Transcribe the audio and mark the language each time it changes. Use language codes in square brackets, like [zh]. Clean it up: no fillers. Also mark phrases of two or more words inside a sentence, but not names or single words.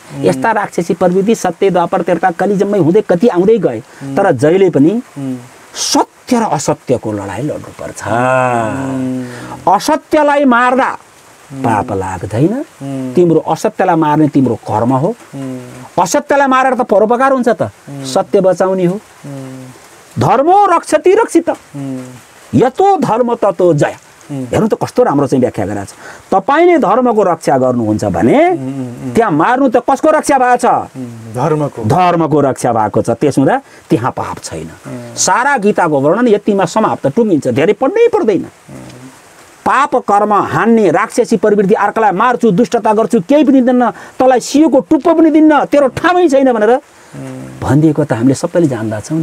[ne] यस्ता राक्षसी प्रवृत्ति सत्य द्वापर त्रेता कलिजम्मै हुँदै कति आउँदै गए, तर जहिले पनि सत्य र असत्यको लडाइँ लड्नुपर्छ। असत्यलाई मार्दा पाप लाग्दैन, तिम्रो असत्यलाई मार्ने तिम्रो कर्म हो। असत्यलाई मारेर त परोपकार हुन्छ त, सत्य बचाउने हो। [sa] धर्मो रक्षति रक्षित यतो धर्म ततो जय। [ne] हेर्नु त कस्तो राम्रो चाहिँ व्याख्या गरेको छ। तपाईँले धर्मको रक्षा गर्नुहुन्छ भने त्यहाँ मार्नु त कसको रक्षा भएको छ? धर्मको रक्षा भएको छ। त्यस हुँदा त्यहाँ पाप छैन। सारा गीताको वर्णन यतिमा समाप्त, टुङ्गिन्छ, धेरै पढ्नै पर्दैन। पाप कर्म हान्ने राक्षसी प्रवृत्ति, अर्कालाई मार्छु, दुष्टता गर्छु, केही पनि दिन्न, तँलाई सियोको टुप्पो पनि दिन्न, तेरो ठामै छैन भनेर भनिदिएको त हामीले सबैले जान्दा छौँ।